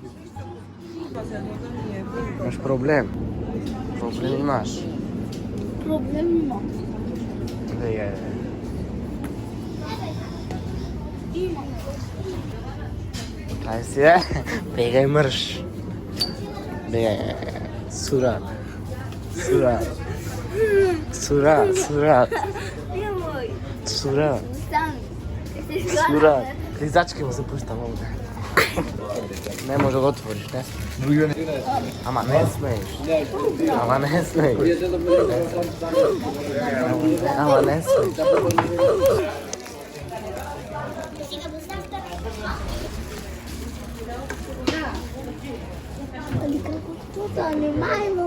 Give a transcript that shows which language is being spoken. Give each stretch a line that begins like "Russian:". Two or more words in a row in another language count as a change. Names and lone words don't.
Macedonian: Имаш проблем? Проблем имаш? Проблем има. Бегај. Има. Ај се, бегај мрш. Бегај, сурат. Сурат. Сурат, сурат. Немој. Сурат. Стани. Сурат. Клизачки му се пуштам овде. Не може да го отвориш, не? Ама не смееш. Ама не смееш. Ама не смееш. Али како тоа не мајмо.